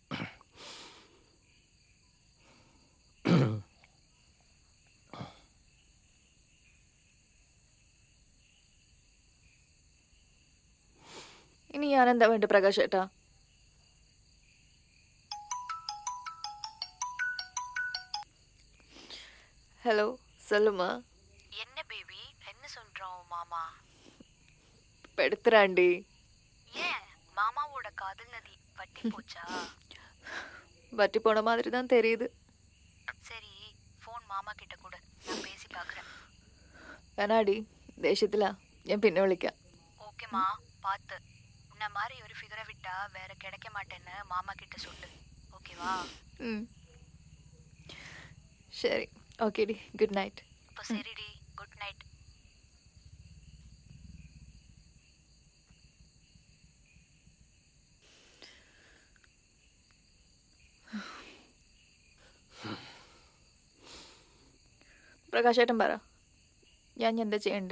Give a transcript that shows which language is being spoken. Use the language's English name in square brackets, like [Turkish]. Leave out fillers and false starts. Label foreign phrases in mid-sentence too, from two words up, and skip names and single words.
[Malayalam] ഇനി ഞാൻ എന്താ വേണ്ട പ്രകാശേട്ടാ? [Tamil] ஹலோ சொல்லுமா. என்ன பேபி, என்ன சொல்றான் மாமா? படுத்துறாண்டி. ஏன் மாமாவோட காதல் நதி வட்டி போச்சா? வட்டி போன மாதிரி தான் தெரியுது. சரி, ஃபோன் மாமா கிட்ட கொடு, நான் பேசி பார்க்குறேன். வேணாடி, [Malayalam] ദേഷ്യത്തിലാ, ഞാൻ പിന്നെ വിളിക്കാം. [Tamil] ஓகேம்மா, பார்த்து. உன்ன மாதிரி ஒரு ஃபிகரை விட்டா வேற கிடைக்க மாட்டேன்னு மாமா கிட்ட சொல்லு, ஓகேவா? [Malayalam] ശരി, ഓക്കേടി, [English] good night. [Tamil] இப்போ சரிடி, [English] good night. [Malayalam] പ്രകാശേട്ടൻ പറ, ഞാൻ എന്താ ചെയ്യണ്ട്?